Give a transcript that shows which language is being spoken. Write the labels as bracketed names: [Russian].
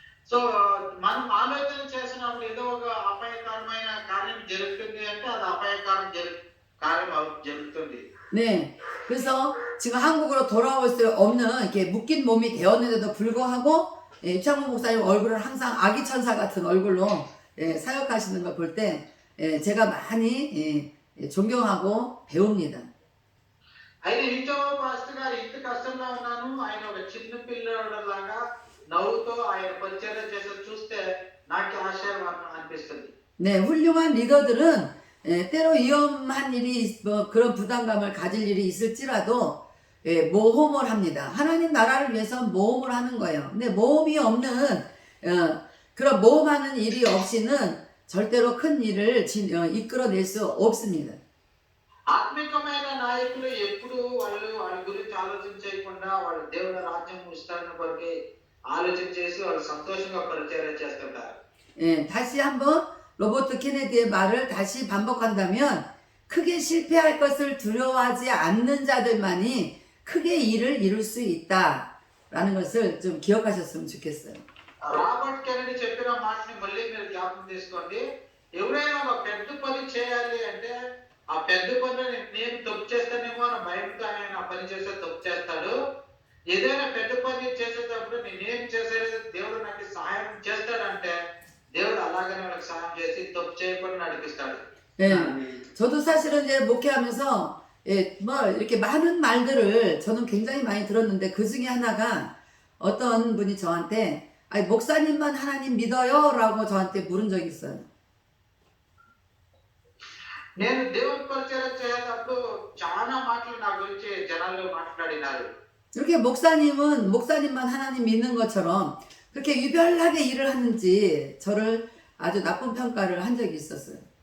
[Telugu] So మనం ఆలోచన చేసినప్పుడు ఏదో ఒక అపాయకరమైన కార్యం జరుగుతుంది అంటే అది అపాయకరం కార్యం జరుగుతుంది. [Korean] 네. 그래서 지금 한국으로 돌아올 수 없는 이렇게 묶인 몸이 되었는데도 불구하고 이창호 목사님 얼굴을 항상 아기 천사 같은 얼굴로 사역하시는 걸 볼 때 제가 많이 존경하고 배웁니다. [Telugu] అయితే ఇంట్లో పాస్టర్ గారు ఇంత కష్టంలో ఉన్నాను ఆయన ఒక చిన్న పిల్లలాగా నవ్వుతో ఆయన పరిచర్య చేసి చూస్తే నాకు ఆశ్చర్యం అనిపిస్తుంది. [Korean] 네, 훌륭한 리더들은 때로 위험한 일이 그런 부담감을 가질 일이 있을지라도 모험을 합니다. 하나님 나라를 위해서 모험을 하는 거예요. 근데 모험이 없는 그런 모험하는 일이 없이는 절대로 큰 일을 이끌어낼 수 없습니다. [Telugu] ఆత్మికమైన నాయకులు ఎప్పుడు వాళ్ళ గురించి ఆలోచన చేయకుండా వాళ్ళ దేవుని రాజ్యం విస్తరణ కొరకే ఆలోచన చేసి వాళ్ళు సంతోషంగా పరిచర్య చేస్తుంటారు. [Korean] 다시 한번 로버트 케네디의 말을 다시 반복한다면 크게 실패할 것을 두려워하지 않는 자들만이 크게 일을 이룰 수 있다라는 것을 좀 기억하셨으면 좋겠어요. [Telugu] రాబర్ట్ కెనడీ చెప్పిన మాటని మళ్ళీ మీరు జ్ఞాపకం తీసుకోండి. ఎవరైనా ఒక పెద్ద పని చేయాలి అంటే ఆ పెద్ద పనిని నేను తప్పు చేస్తానేమో అని భయంతో ఆయన ఆ పని చేస్తే తప్పు చేస్తాడు. ఏదైనా పెద్ద పని చేసేటప్పుడు నేనేం చేసేది దేవుడు నాకు సహాయం చేస్తాడంటే దేవుడు అలాగనే వాళ్ళకి సహాయం చేసి తప్పు చేయకుండా నడిపిస్తాడు. [Korean] 네, 저도 사실은 이제 목회하면서 뭐 이렇게 많은 말들을 저는 굉장히 많이 들었는데 그 중에 하나가 어떤 분이 저한테 목사님만 하나님 믿어요라고 저한테 물은 적이 있어요. [Telugu] నేను దేవుని పరిచయం చేసేటప్పుడు చాలా మాటలు నా గురించి జనాలు మాట్లాడినారు. [Korean] 이렇게 목사님만 하나님 믿는 것처럼 그렇게 유별나게 일을 하는지 저를 아주 나쁜 평가를 한 적이 있었어요.